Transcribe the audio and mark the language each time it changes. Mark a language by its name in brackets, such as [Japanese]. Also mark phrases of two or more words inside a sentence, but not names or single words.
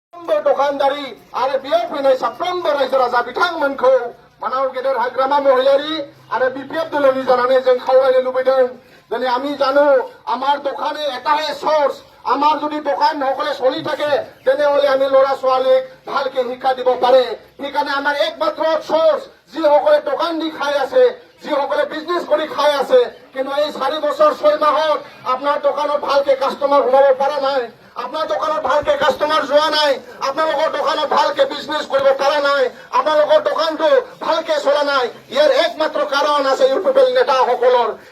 [Bodo] साफ्रोमबो दखानदारी आरो बेयाव फैनाय साफ्रोमबो रायजो राजा बिथांमोनखौ मानाव गेदेर हाग्रामा महिलारी आरो বিপিএফ দলनि जानानै जों खावलायनो लुबैदों दिनै [Assamese] আমি জানো আমার দোকানে এটাহে সোর্স আমার যদি দোকান সকলে চলি থাকে তেনেহলে আমি ল'ৰা ছোৱালীক ভালকে শিক্ষা দিব পাৰে সেইকাৰণে আমাৰ একমাত্ৰ সোর্স যিসকলে দোকান দি খাই আছে যিসকলে বিজনেস কৰি খাই আছে কিন্তু এই 4 বছৰ 6 মাহত আপোনাৰ দোকানত ভালকে কাস্টমাৰ সোমাব পৰা নাই আপনার দোকানত ভালকে কাস্টমার যোৱা নাই আপোনালোকৰ দোকানত ভালকে বিজনেস কৰিব পৰা নাই আপোনালোকৰ দোকানটো ভালকে চলা নাই ইয়াৰ একমাত্ৰ কাৰণ আছে ইউপিপিএল নেতাসকলৰ